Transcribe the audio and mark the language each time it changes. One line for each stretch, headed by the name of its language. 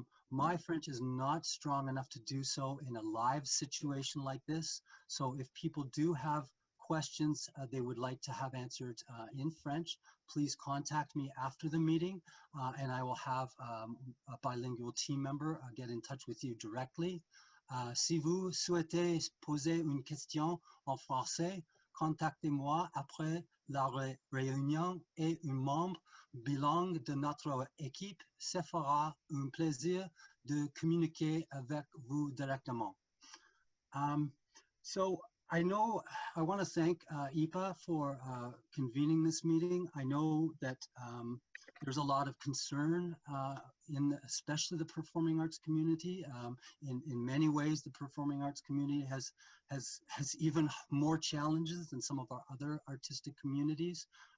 English: My French is not strong enough to do so in a live situation like this. So if people do have questions they would like to have answered in French, please contact me after the meeting, and I will have a bilingual team member get in touch with you directly.
French: Si vous souhaitez poser une question en français, contactez-moi après la réunion et un membre bilingue de notre équipe se fera un plaisir de communiquer avec vous directement. So
English: I know I want to thank IPAA for convening this meeting. I know that there's a lot of concern especially the performing arts community. In many ways, the performing arts community has even more challenges than some of our other artistic communities.